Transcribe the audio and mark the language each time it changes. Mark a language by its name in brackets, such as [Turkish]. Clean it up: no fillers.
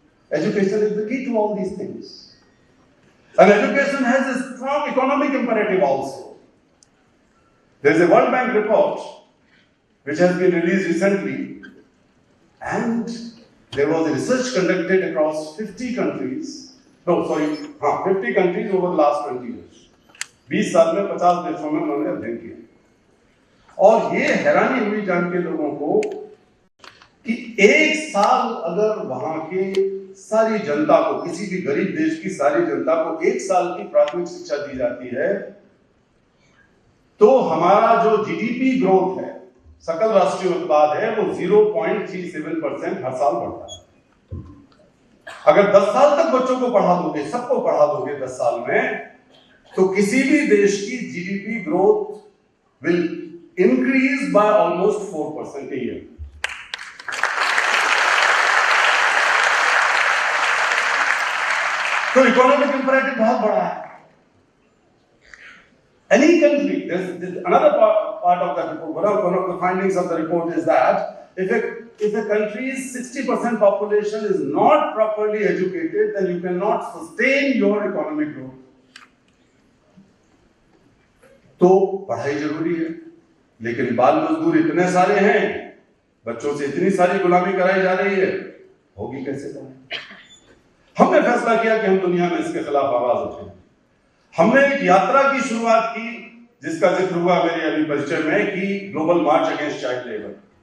[English] Education is the key to all these things. And education has a strong economic imperative also. There is a World Bank report which has been released recently, and there was a research conducted across 50 countries. 50 countries over the last 20 years. [Hindi] 20 साल में 50 देशों में उन्होंने अध्ययन किया। और ये हैरानी हुई जान के लोगों को कि एक साल अगर वहां के सारी जनता को, किसी भी गरीब देश की सारी जनता को एक साल की प्राथमिक शिक्षा दी जाती है, तो हमारा जो जीडीपी ग्रोथ है, सकल राष्ट्रीय उत्पाद है, वो 0.37% हर साल बढ़ता है। अगर 10 साल तक बच्चों को पढ़ा दोगे, सबको पढ़ा दोगे 10 साल में, तो किसी भी देश की GDP growth [English] Will increase by almost 4% a year. [Hindi] तो इकोनॉमिक इंपरेटिव बहुत बड़ा है। [English] Any country, there's another part of that report. One of the findings of the report is that if a country's 60% population is not properly educated, then you cannot sustain your economic growth. [Hindi] तो पढ़ाई जरूरी है, लेकिन बाल मजदूर इतने सारे हैं, बच्चों से इतनी सारी गुलामी कराई जा रही है, होगी कैसे पढ़ाई? हमने फैसला किया कि हम दुनिया में इसके खिलाफ आवाज उठाएं। हमने एक यात्रा की शुरुआत की, जिसका जिक्र हुआ मेरे अभी परिचय में, कि ग्लोबल मार्च अगेंस्ट चाइल्ड लेबर।